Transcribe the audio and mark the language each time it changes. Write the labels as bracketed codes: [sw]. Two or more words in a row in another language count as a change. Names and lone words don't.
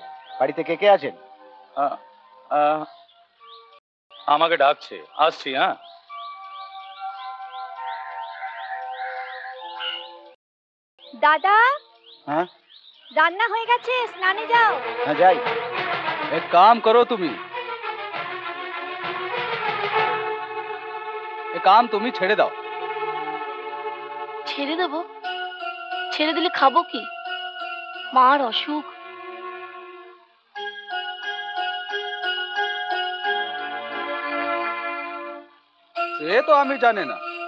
[bn] বাড়িতে কে কে আছেন? আমাকে ডাকছে, আসছি। হ্যাঁ, দাদা হ্যাঁ রান্না হয়ে গেছে, স্নানে যাও। হ্যাঁ যাই। এক কাম করো তুমি, এক কাম তুমি ছেড়ে দাও। ছেড়ে দেবো? ছেড়ে দিলে খাবো কি? মার অসুখ। সে তো আমি জানি না।